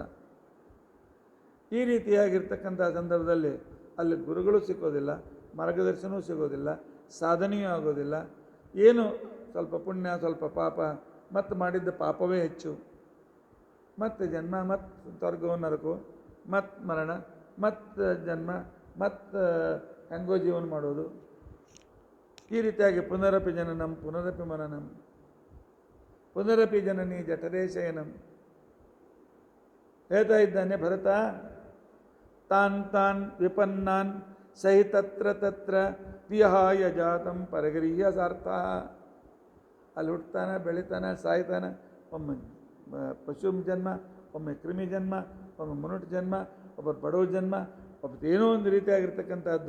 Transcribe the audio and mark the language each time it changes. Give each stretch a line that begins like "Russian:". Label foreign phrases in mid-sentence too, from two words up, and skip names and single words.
Kannada: ಈ ರೀತಿಯಾಗಿರ್ತಕ್ಕಂಥ ಸಂದರ್ಭದಲ್ಲಿ ಅಲ್ಲಿ ಗುರುಗಳು ಸಿಕ್ಕೋದಿಲ್ಲ, ಮಾರ್ಗದರ್ಶನವೂ ಸಿಗೋದಿಲ್ಲ, ಸಾಧನೆಯೂ ಆಗೋದಿಲ್ಲ. ಏನು ಸ್ವಲ್ಪ ಪುಣ್ಯ ಸ್ವಲ್ಪ ಪಾಪ, ಮತ್ತು ಮಾಡಿದ್ದ ಪಾಪವೇ ಹೆಚ್ಚು. ಮತ್ತು ಜನ್ಮ, ಮತ್ತು ಸ್ವರ್ಗವು ನರಕು, ಮತ್ತು ಮರಣ, ಮತ್ತು ಜನ್ಮ, ಮತ್ತು ಹೆಂಗೋ ಜೀವನ ಮಾಡೋದು. ಈ ರೀತಿಯಾಗಿ
Sanskrit: ಪುನರಪಿ ಜನನಂ ಪುನರಪಿ ಮನನಂ ಪುನರಪಿ ಜನನಿ ಜಠರೇ ಶಯನಂ
Kannada: ಹೇಳ್ತಾ ಇದ್ದಾನೆ ಭರತ.
Sanskrit: ತಾನ್ ವಿಪನ್ನಾನ್ ಸಹಿತತ್ರ ತತ್ರ ವಿಹಾಯ ಜಾತಂ ಪರಗರೀಯ ಸಾರ್ಥ.
Kannada: ಅಲ್ಲಿ ಹುಟ್ಟುತ್ತಾನೆ, ಬೆಳಿತಾನೆ, ಸಾಯ್ತಾನೆ. ಒಮ್ಮೆ ಪಶು ಜನ್ಮ, ಒಮ್ಮೆ ಕ್ರಿಮಿ ಜನ್ಮ, ಒಮ್ಮೆ ಮನುಷ್ಯ ಜನ್ಮ, ಒಬ್ಬ ಬಡವ ಜನ್ಮ, ಒಬ್ಬ ಏನೋ ಒಂದು ರೀತಿಯಾಗಿರ್ತಕ್ಕಂಥದ್ದು.